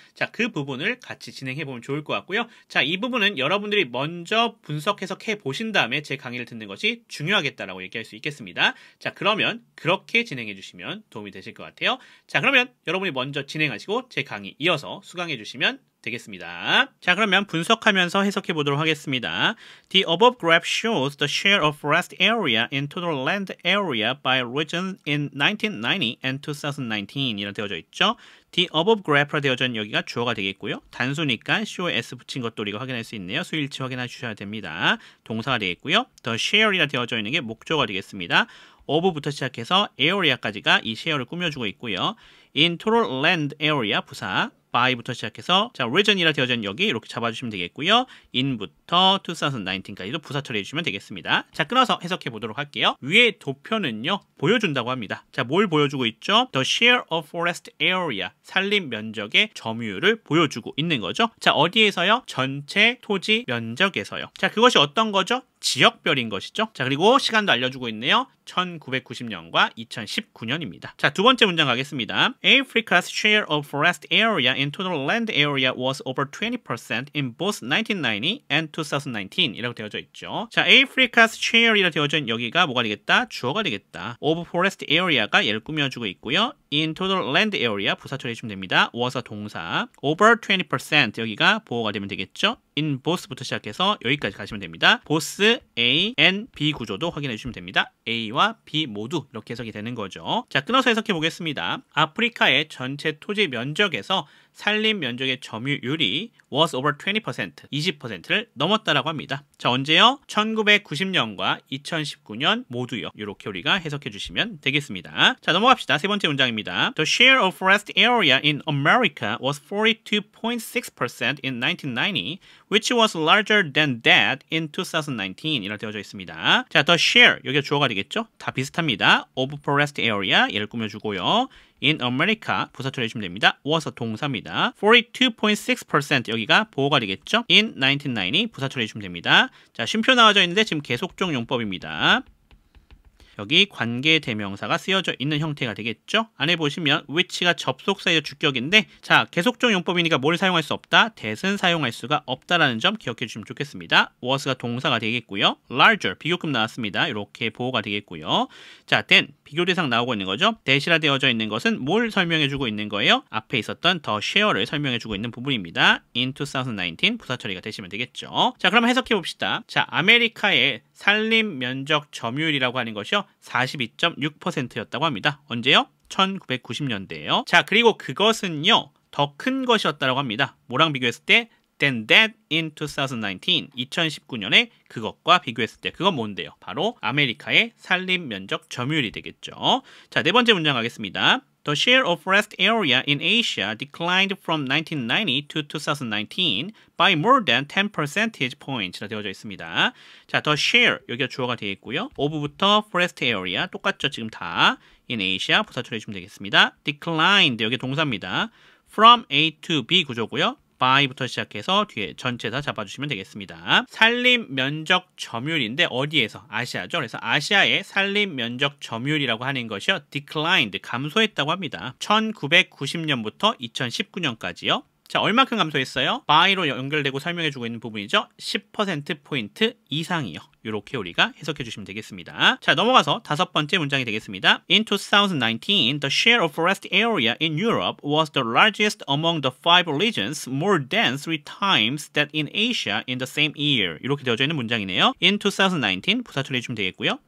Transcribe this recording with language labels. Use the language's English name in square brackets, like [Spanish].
[Korean] 자, 그 부분을 같이 진행해 보면 좋을 것 같고요. 자, 이 부분은 여러분들이 먼저 분석 해석해 보신 다음에 제 강의를 듣는 것이 중요하겠다라고 얘기할 수 있겠습니다. 자, 그러면 그렇게 진행해 주시면 도움이 되실 것 같아요. 자, 그러면 여러분이 먼저 진행하시고 제 강의 이어서 수강해 주시면 되겠습니다. 자, 그러면 분석하면서 해석해 보도록 하겠습니다. [English] The above graph shows the share of forest area in total land area by region in 1990 and 2019 [Korean] 이라 되어져 있죠. [English] The above graph [Korean] 라 되어져 있는 여기가 주어가 되겠고요. 단수니까 sho에 s 붙인 것도 우리가 확인할 수 있네요. 수일치 확인해 주셔야 됩니다. 동사가 되겠고요. The share이라 되어져 있는 게 목조가 되겠습니다. of부터 시작해서 area까지가 이 share를 꾸며주고 있고요. [English] In total land area [Korean] 부사 by부터 시작해서 자, region이라 되어져 있는 여기 이렇게 잡아주시면 되겠고요. in부터 2019까지도 부사 처리해 주시면 되겠습니다. 자, 끊어서 해석해 보도록 할게요. 위의 도표는요, 보여준다고 합니다. 자, 뭘 보여주고 있죠? [English] The share of forest area, [Korean] 산림 면적의 점유율을 보여주고 있는 거죠. 자, 어디에서요? 전체 토지 면적에서요. 자, 그것이 어떤 거죠? 지역별인 것이죠. 자, 그리고 시간도 알려주고 있네요. 1990년과 2019년입니다. 자, 두 번째 문장 가겠습니다. [English] Africa's share of forest area in total land area was over 20% in both 1990 and 2019 [Korean] 이라고 되어져 있죠. 자, Africa's share이라 되어져 있는 여기가 뭐가 되겠다? 주어가 되겠다. [English] of forest area [Korean] 가 얘를 꾸며주고 있고요. [English] in total land area [Korean] 부사 처리해주면 됩니다. was가 동사. over 20% 여기가 보호가 되면 되겠죠. [English] in both [Korean] 부터 시작해서 여기까지 가시면 됩니다. both A, N, B 구조도 확인해 주시면 됩니다. A와 B 모두 이렇게 해석이 되는 거죠. 자, 끊어서 해석해 보겠습니다. 아프리카의 전체 토지 면적에서 산림 면적의 점유율이 [English] was over 20%, [Korean] 20%를 넘었다라고 합니다. 자, 언제요? 1990년과 2019년 모두요. 이렇게 우리가 해석해 주시면 되겠습니다. 자, 넘어갑시다. 세 번째 문장입니다. [English] The share of forest area in America was 42.6% in 1990, which was larger than that in 2019 [Korean] 이라고 되어져 있습니다. 자, the share, 여기가 주어가 되겠죠? 다 비슷합니다. [English] of forest area, [Korean] 얘를 꾸며주고요. [English] in America, [Korean] 부사 처리해주시면 됩니다. was 동사입니다. 42.6% 여기가 보호가 되겠죠? [English] in 1990, [Korean] 부사 처리해주시면 됩니다. 자, 쉼표 나와져 있는데 지금 계속종 용법입니다. 여기 관계 대명사가 쓰여져 있는 형태가 되겠죠. 안에 보시면 which가 접속사의 주격인데 자, 계속종 용법이니까 뭘 사용할 수 없다? that은 사용할 수가 없다라는 점 기억해 주시면 좋겠습니다. was가 동사가 되겠고요. larger 비교급 나왔습니다. 이렇게 보호가 되겠고요. 자, then 비교 대상 나오고 있는 거죠. that이라 되어져 있는 것은 뭘 설명해 주고 있는 거예요? 앞에 있었던 the share를 설명해 주고 있는 부분입니다. in 2019 부사 처리가 되시면 되겠죠. 자, 그럼 해석해 봅시다. 자, 아메리카의 산림 면적 점유율이라고 하는 것이요 42.6%였다고 합니다. 언제요? 1990년대예요. 자, 그리고 그것은요 더 큰 것이었다고 합니다. 뭐랑 비교했을 때? [English] than that in 2019, [Korean] 2019년에 그것과 비교했을 때 그건 뭔데요? 바로 아메리카의 산림 면적 점유율이 되겠죠. 자, 네 번째 문장 가겠습니다. [English] The share of forest area in Asia declined from 1990 to 2019 by more than 10 percentage points [Korean] 라 되어져 있습니다. 자, the share 여기가 주어가 되겠고요. of부터 forest area 똑같죠? 지금 다 [English] in Asia [Korean] 부사 처리해 주시면 되겠습니다. declined 여기 동사입니다. from A to B 구조고요. by부터 시작해서 뒤에 전체 다 잡아주시면 되겠습니다. 산림 면적 점유율인데 어디에서? 아시아죠. 그래서 아시아의 산림 면적 점유율이라고 하는 것이요 declined, 감소했다고 합니다. 1990년부터 2019년까지요. 자, 얼마큼 감소했어요? by로 연결되고 설명해주고 있는 부분이죠. 10%포인트 이상이요. 이렇게 우리가 해석해 주시면 되겠습니다. 자, 넘어가서 다섯 번째 문장이 되겠습니다. [English] In 2019, the share of forest area in Europe was the largest among the 5 regions, more than 3 times that in Asia in the same year. [Korean] 이렇게 되어져 있는 문장이네요. [English] In 2019, [Korean] 부사 처리해 주시면 되겠고요.